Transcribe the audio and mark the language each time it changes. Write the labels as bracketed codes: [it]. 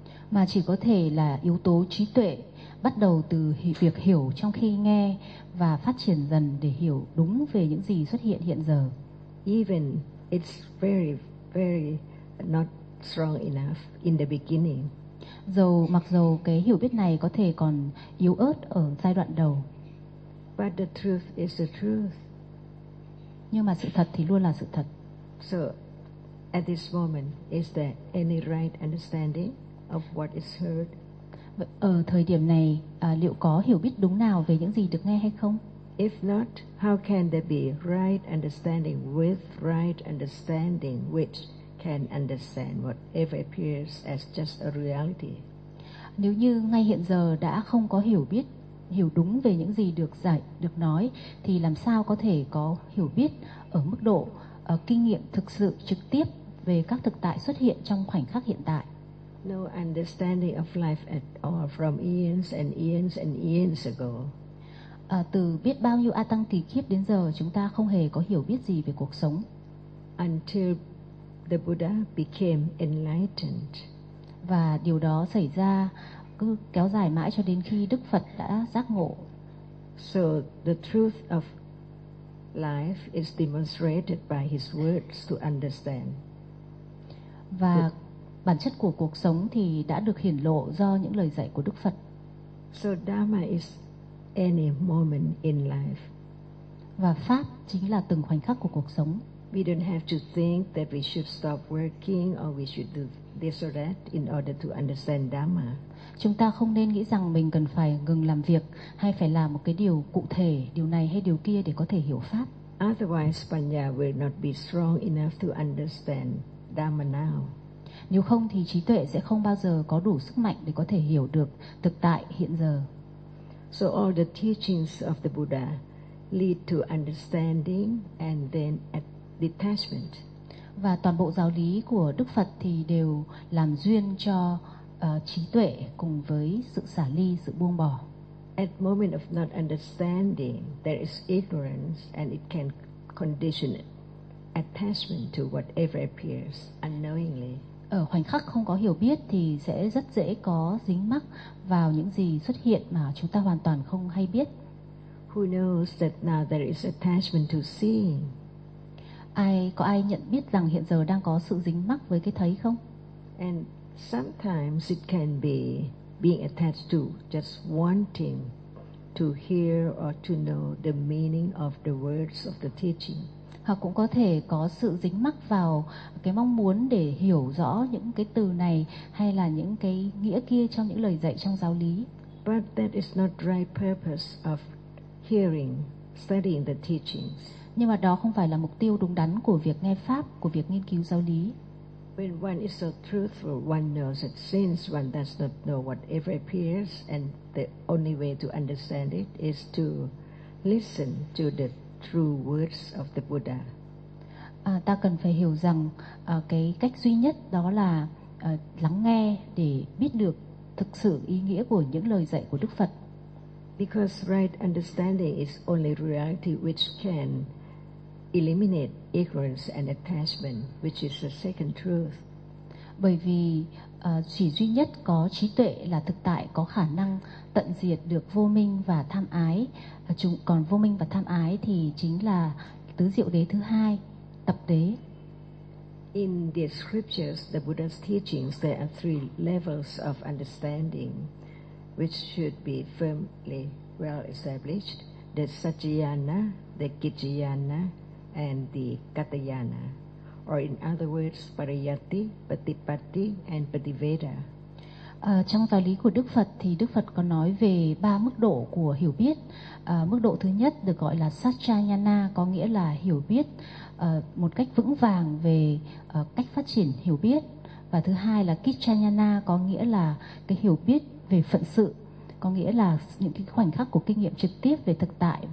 [vi] Mà chỉ có thể là yếu tố trí tuệ bắt đầu từ việc hiểu trong khi nghe và phát triển dần để hiểu đúng về những gì xuất hiện hiện giờ. [en] Even it's very, very not strong enough in the beginning. [vi] Mặc dù cái hiểu biết này có thể còn yếu ớt ở giai đoạn đầu. [en] But the truth is the truth. [vi] Nhưng mà sự thật thì luôn là sự thật. [en] So at this moment, is there any right understanding of what is heard? [vi] Ở thời điểm này, liệu có hiểu biết đúng nào về những gì được nghe hay không? [en] If not, how can there be right understanding with right understanding which can understand whatever appears as just a reality? [vi] Nếu như ngay hiện giờ đã không có hiểu biết, hiểu đúng về những gì được giải, được nói, thì làm sao có thể có hiểu biết ở mức độ kinh nghiệm thực sự trực tiếp về các thực tại xuất hiện trong khoảnh khắc hiện tại? [en] No understanding of life at all from eons and eons and eons ago. [vi] Từ biết bao nhiêu a tăng kỳ kiếp đến giờ, chúng ta không hề có hiểu biết gì về cuộc sống. [en] Until the Buddha became enlightened. [vi] Và điều đó xảy ra cứ kéo dài mãi cho đến khi Đức Phật đã giác ngộ. [en] So the truth of life is demonstrated by his words to understand. [vi] Và bản chất của cuộc sống thì đã được hiển lộ do những lời dạy của Đức Phật. [en] So Dharma is any moment in life. [vi] Và Pháp chính là từng khoảnh khắc của cuộc sống. [en] We don't have to think that we should stop working or we should do this or that in order to understand Dharma. [vi] Chúng ta không nên nghĩ rằng mình cần phải ngừng làm việc hay phải làm một cái điều cụ thể, điều này hay điều kia để có thể hiểu Pháp. [en] Otherwise, Panya will not be strong enough to understand Dharma now. [vi] Nếu không thì trí tuệ sẽ không bao giờ có đủ sức mạnh để có thể hiểu được thực tại hiện giờ. [en] So all the teachings of the Buddha lead to understanding and then detachment. [vi] Và toàn bộ giáo lý của Đức Phật thì đều làm duyên cho trí tuệ cùng với sự xả ly, sự buông bỏ. [en] At moment of not understanding, there is ignorance and it can condition attachment to whatever appears unknowingly. [vi] Ở khoảnh khắc không có hiểu biết thì sẽ rất dễ có dính mắc vào những gì xuất hiện mà chúng ta hoàn toàn không hay biết. [en] Who knows that now there is attachment to seeing? [vi] Có ai nhận biết rằng hiện giờ đang có sự dính mắc với cái thấy không? [en] And sometimes it can be being attached to just wanting to hear or to know the meaning of the words of the teaching. [vi] hoặc cũng có thể có sự dính mắc vào cái mong muốn để hiểu rõ những cái từ này hay là những cái nghĩa kia trong những lời dạy trong giáo lý. [en] But that is not the right purpose of hearing, studying the teachings. [vi] Nhưng mà đó không phải là mục tiêu đúng đắn của việc nghe pháp, của việc nghiên cứu giáo lý. [en] When one is so truthful, one knows it. Since one does not know whatever appears, and the only way to understand it is to listen to the true words of the Buddha. [vi] Ta cần phải hiểu rằng cái cách duy nhất đó là lắng nghe để biết được thực sự ý nghĩa của những lời dạy của Đức Phật. [en] Because right understanding is only reality which can eliminate ignorance and attachment, which is the second truth. [vi] Bởi vì chỉ duy nhất có trí tuệ là thực tại có khả năng tận diệt được vô minh và tham ái. Còn vô minh và tham ái thì chính là tứ diệu đế thứ hai, tập đế. [en] In the scriptures, the Buddha's teachings, there are three levels of understanding which should be firmly well established: the Sajjayana, the Gijjayana, and the Katayana, or in other words, Pariyatti, Patipatti, and Pativeda. [vi] Trong giáo lý của Đức Phật thì Đức Phật có nói về ba mức độ của hiểu biết. Mức độ thứ nhất được gọi là Sajjayana, có nghĩa là hiểu biết một cách vững vàng về cách phát triển hiểu biết. Và thứ hai là Gijjayana, có nghĩa là cái hiểu biết về phận sự, có nghĩa là những cái khoảnh khắc của kinh nghiệm trực tiếp về thực tại.